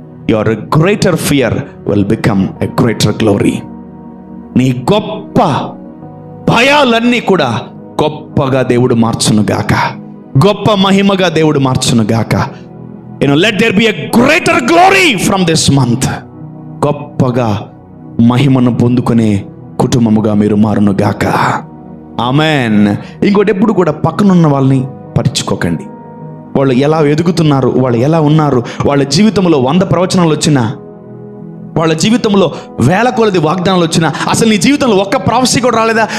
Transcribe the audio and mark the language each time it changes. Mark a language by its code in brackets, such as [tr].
[en] Your greater fear will become a greater glory. [te] నీ గొప్ప భయాలన్నీ కూడా గొప్పగా దేవుడు మార్చును గాక. గొప్ప మహిమగా దేవుడు మార్చును గాక. [en] Let there be a greater glory from this month. [te] గొప్పగా మహిమను పొందుకునే కుటుంబముగా మీరు మారును గాక. ఆమెన్. ఇంకోటి, ఎప్పుడు కూడా పక్కనున్న వాళ్ళని పట్టించుకోకండి. వాళ్ళు ఎలా ఎదుగుతున్నారు, వాళ్ళు ఎలా ఉన్నారు, వాళ్ళ జీవితంలో 100 ప్రవచనాలు వచ్చినా, వాళ్ళ జీవితంలో 1000 కొలది వాగ్దానాలు వచ్చినా, అసలు నీ జీవితంలో ఒక్క ప్రాఫెసీ కూడా రాలేదా?